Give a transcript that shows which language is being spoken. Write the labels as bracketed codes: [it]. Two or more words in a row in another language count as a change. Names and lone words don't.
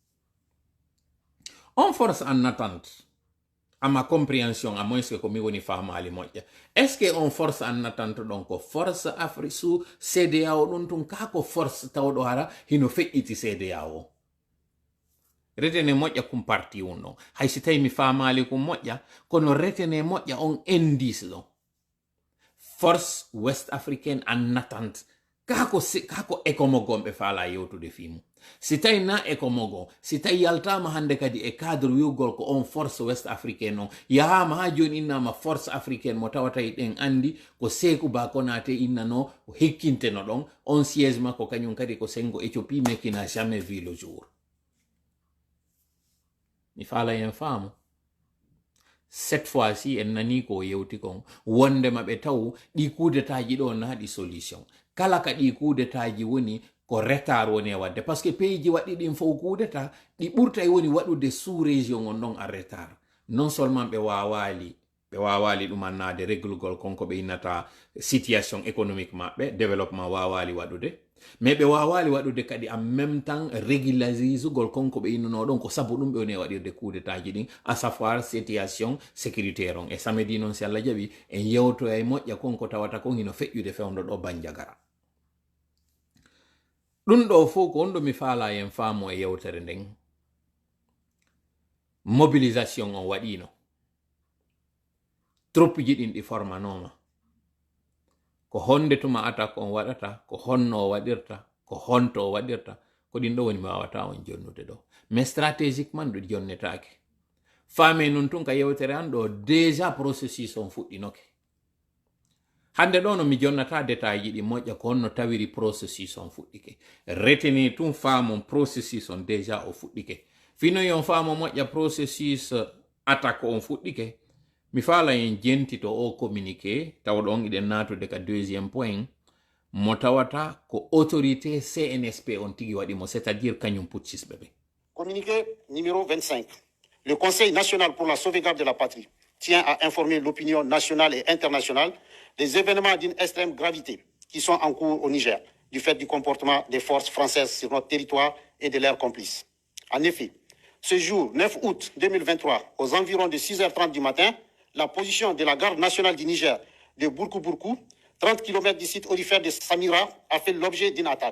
[fr] on force en attente à ma compréhension à moins que comme [ff] woni famali moƴƴa [fr] est-ce que on force en attente donc force Afrique sous CEDEAO [ff] don tun ka ko force tawdo hara hino feƴƴiti CEDEAO retene moƴƴa kum parti wonno hay si tawi mi famali kum moƴƴa kono retene moƴƴa on indice do [fr] force west africaine en attente [ff] kako ekomogon be fala yewtude fimu si tawi na ekomogon si tawi yaltama hande kadi e cadre wiwgol ko on [fr] force west africaine [ff] o yahama ha joni innama [fr] force africaine [ff] mo tawata ɗen andi ko Sékou Ba Konaté innano hekkinteno ɗon on siège makko kañum kadi ko Sengo Éthiopie [fr] mais qui n'a jamais vu le jour. [ff] Mi fala yen faamu [fr] cette fois-ci [ff] en nani ko yewti kon wonde maɓe taw ɗi kudetaji ɗo naɗi solution kala ka ɗi kudetaji woni ko retard woni e wadde [fr] par ce que [ff] pays ji waɗi ɗin fof kudeta ɗi ɓurta woni waɗude [fr] sous région [ff] on ɗon a retard [fr] non seulement [ff] ɓe wawali ɗumannade réglugol konko ɓe innata [fr] situation économique [ff] maɓɓe développement wawali waɗude mais ɓe wawali waɗude kadi [fr] en même temps [ff] régularisugol konko ɓe innano ɗon ko sabu ɗum ɓe woni e waɗirde kudetaji ɗin [fr] à savoir situation sécuritaire [ff] on e samedi noon si Allah jaɓi en yewtoya e moƴƴa konko tawata kon hino feƴƴude fewndo ɗo Bandiagara. ɗum ɗo fof ko on ɗo mi faala en faamo e yewtere nden mobilisation on waɗino troupe ji ɗin ɗi formanoma ko honde tuma attaque on waɗata ko honno o waɗirta ko honto o waɗirta ko ɗin ɗo woni mi wawata on jonnude ɗo [fr] mais stratégiquement [ff] ɗo jonnetake faame nun tun ka yewtere an ɗo [fr] déjà processus [ff] on fuɗɗinoke hande ɗo no mi jonnata détail ji ɗi moƴƴa ko honno tawiri processus on fuɗɗike reteni tun faamon processus on déjà o fuɗɗike finoyi on faamo moƴƴa [fr] processus attaque [ff] on fuɗɗike mi faala en jentito o communiqué tawɗo on iɗen natude ka [fr] deuxième point [ff] mo tawata ko autorité CNSP on tigi waɗimo c'est-à-dire kañum putschisɓe ɓe. [fr] Communiqué numéro 25. Le Conseil national pour la sauvegarde de la patrie tient à informer l'opinion nationale et internationale des événements d'une extrême gravité qui sont en cours au Niger, du fait du comportement des forces françaises sur notre territoire et de leurs complices. En effet, ce jour 9 août 2023, aux environs de 6h30 du matin, la position de la garde nationale du Niger de Bourkou-Bourkou, 30 km du site aurifère de Samira, a fait l'objet d'une attaque.